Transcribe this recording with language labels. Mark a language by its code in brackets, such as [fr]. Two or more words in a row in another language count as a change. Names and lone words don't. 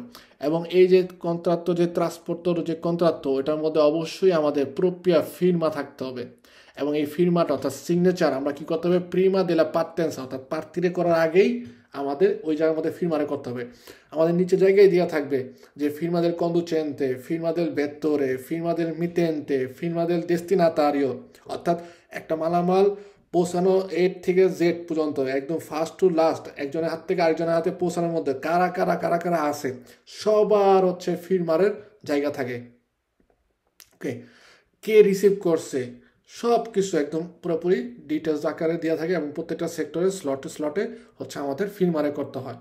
[bn] এবং এই যে কন্ট্রাক্ট যে ট্রান্সপোর্টর যে কন্ট্রাক্ট, ওইটার মধ্যে অবশ্যই আমাদের [it] propria firma [bn] থাকতে হবে। এবং এই ফিরমাটা অর্থাৎ সিগনেচার আমরা কী করতে হবে, [it] prima della partenza [bn] অর্থাৎ প্রার্থীরে করার আগেই আমাদের ওই জায়গার মধ্যে ফিরমারে করতে হবে। আমাদের নিচে জায়গায় দেওয়া থাকবে যে [it] ফিরমা del conducente, ফিরমা del vettore, ফিরমা del mittente, ফিরমা del destinatario, [bn] অর্থাৎ একটা মালামাল পৌঁছানো এ থেকে জেড পর্যন্ত একদম [en] first to last [bn] একজনের হাত থেকে আরেকজনের হাতে পৌঁছানোর মধ্যে কারা কারা কারা কারা আছে সবার হচ্ছে ফিরমারের জায়গা থাকে। ওকে, কে রিসিভ করছে সব কিছু একদম পুরোপুরি ডিটেলস আকারে দেওয়া থাকে এবং প্রত্যেকটা সেক্টরে স্লটে স্লটে হচ্ছে আমাদের ফিল্মারে করতে হয়।